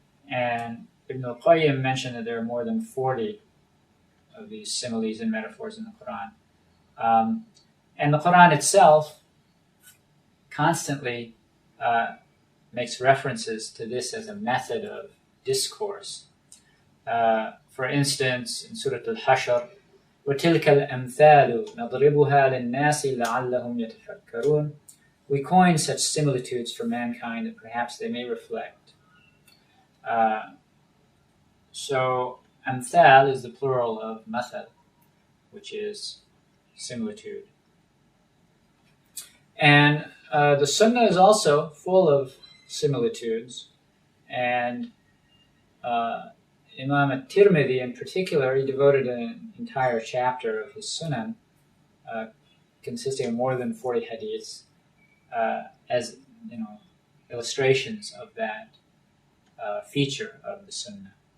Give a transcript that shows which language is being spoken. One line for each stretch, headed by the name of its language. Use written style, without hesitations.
English: And Ibn al-Qayyim mentioned that there are more than 40 of these similes and metaphors in the Quran. And the Quran itself constantly makes references to this as a method of discourse. For instance, in Surah Al-Hashr,
Arabic: وَتِلْكَ الْأَمْثَالُ نَضْرِبُهَا لِلنَّاسِ لَعَلَّهُمْ يَتَفَكَّرُونَ.
English: We coin such similitudes for mankind that perhaps they may reflect. So, amthal is the plural of mathal, which is similitude. And the Sunnah is also full of similitudes, and Imam at-Tirmidhi in particular, he devoted an entire chapter of his Sunan, consisting of more than 40 hadiths, as illustrations of that feature of the Sunnah.